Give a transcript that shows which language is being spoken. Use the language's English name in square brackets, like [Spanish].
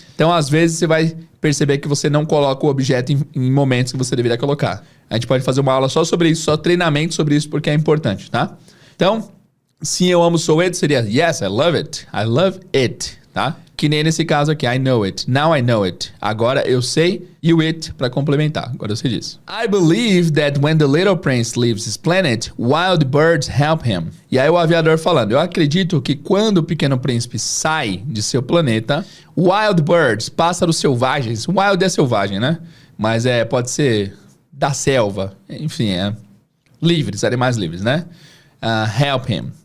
[Portuguese] Então, às vezes, você vai perceber que você não coloca o objeto em momentos que você deveria colocar. A gente pode fazer uma aula só sobre isso, só treinamento sobre isso, porque é importante, tá? Então, sim, eu amo Soweto seria [English] yes, I love it. I love it, [Portuguese] tá? Que nem nesse caso aqui, [English] I know it. Now I know it. [Portuguese] Agora eu sei e o it para complementar. Agora eu sei disso. [English] I believe that when the little prince leaves his planet, wild birds help him. [Portuguese] E aí o aviador falando, eu acredito que quando o Pequeno Príncipe sai de seu planeta, [English] wild birds, [Portuguese] pássaros selvagens, wild é selvagem, né? Mas pode ser da selva, enfim, livres, animais livres, né? [English] Help him.